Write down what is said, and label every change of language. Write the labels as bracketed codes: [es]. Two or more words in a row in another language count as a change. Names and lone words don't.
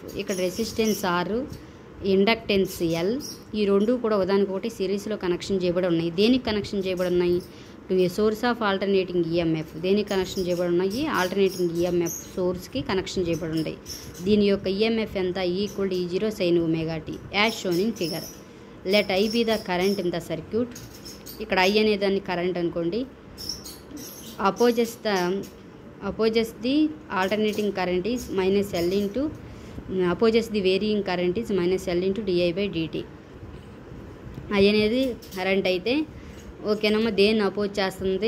[te] ఇక్కడ [en] resistance R, inductance L, [te] ఈ రెండు కూడా ఒకదానికొకటి సిరీస్లో కనెక్షన్ చేయబడి ఉన్నాయి. దేనికి కనెక్షన్ చేయబడి ఉన్నాయి? [en] to a source of alternating EMF. [te] దేనికి కనెక్షన్ చేయబడి ఉన్నాయి? [en] alternating EMF [te] సోర్స్కి కనెక్షన్ చేయబడి ఉన్నాయి. దీని యొక్క ఈఎంఎఫ్ ఎంత? [en] E = E0 sin ωt as shown in figure. Let I be the current in the circuit. [te] ఇక్కడ I అనే దాన్ని కరెంట్ అనుకోండి. [en] opposes the alternating current is -L into opposes the varying current is -L into di/dt. [te] I అనేది కరెంట్ అయితే ఓకేనమ్మా, దేన్ని అపోజ్ చేస్తుంది?